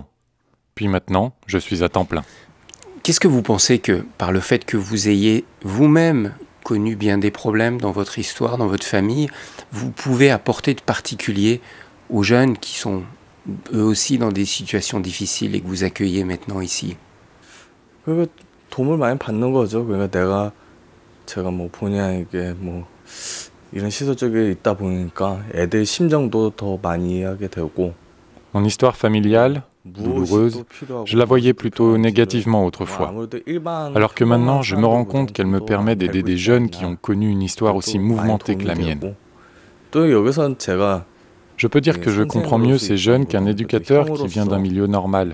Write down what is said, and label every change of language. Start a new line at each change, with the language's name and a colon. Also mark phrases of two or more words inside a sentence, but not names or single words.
French: Puis maintenant, je suis à temps plein. Qu'est-ce que vous pensez que, par le fait que vous ayez vous-même connu bien des problèmes dans votre histoire, dans votre famille, vous pouvez apporter de particulier aux jeunes qui sont eux aussi dans des situations difficiles et que vous accueillez maintenant ici?
Korean: 도움을 많이 받는 거죠. 그러니까 제가 본의아니게 이런 시설 쪽에 있다 보니까 애들 심정도 더 많이 이해하게 되고.
French: Mon histoire familiale, douloureuse, je la voyais plutôt négativement autrefois. Alors que maintenant, je me rends compte qu'elle me permet d'aider des jeunes qui ont connu une histoire aussi mouvementée que la mienne. Je peux dire que je comprends mieux ces jeunes qu'un éducateur qui vient d'un milieu normal.